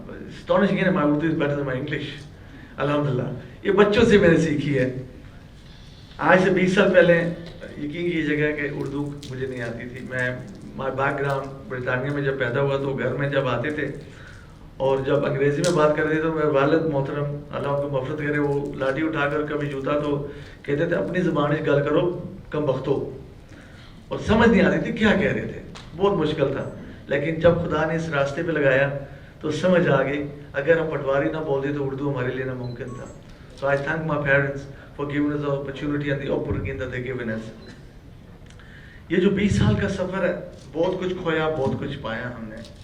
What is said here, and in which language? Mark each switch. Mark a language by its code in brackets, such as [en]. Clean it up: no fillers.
[en] Astonishing [hi] है, [en] my Urdu is better than my English. [ar] Alhamdulillah. [hi] ये बच्चों से मैंने सीखी है. आज से 20 साल पहले यकीन कीजिएगा कि उर्दू मुझे नहीं आती थी. [en] my background [hi] ब्रिटानिया में जब पैदा हुआ तो घर में जब आते थे और जब अंग्रेजी में बात करते थे तो मेरे वालिद मोहतरम अल्लाह उनको मफ़रत करे, वो लाठी उठाकर कभी जूता तो कहते थे अपनी ज़बान में गल करो कम बख्तो, और समझ नहीं आती थी क्या कह रहे थे. बहुत मुश्किल था, लेकिन जब खुदा ने इस रास्ते पे लगाया तो समझ आ गई. अगर हम पटवारी ना बोलते तो उर्दू हमारे लिए नामुमकिन था. [en] So I thank my parents for giving us the opportunity and the upbringing that they given us. [hi] ये जो 20 साल का सफ़र है, बहुत कुछ खोया, बहुत कुछ पाया हमने.